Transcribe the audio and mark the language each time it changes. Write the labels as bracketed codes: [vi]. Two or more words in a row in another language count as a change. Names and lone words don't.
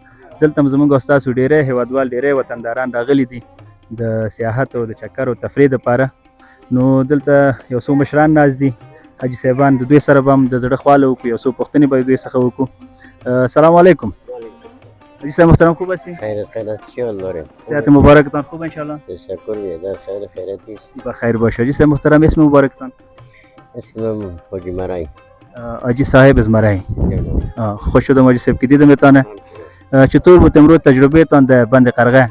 [ps] دلته هم زموږ او ستاسو ډېری هیوادوال، ډېری وطنداران راغلي دي د سیاحت او د چکر او تفریح دپاره. نو دلته یو څو مشران ناست دي، حاجي صاحبان، د دوی سره به هم د زړه خواله وکړو، یو څو پوښتنې به دوی څخه وکړو. [fa] السلام علیکم حاجی صاحب محترم، خوب هستی؟ خیرت چیان داریم. صحت مبارکتان خوب انشاءالله؟ تشکر بیادر، خیر خیرتی است. بخیر باشه. حاجی صاحب محترم، اسم مبارکتان؟ اسمم حاجی مرای. حاجی صاحب از مرای. خوش شدم حاجی صاحب که دیدمتان. چطور بود امروز تجربهتان در بند قرغه؟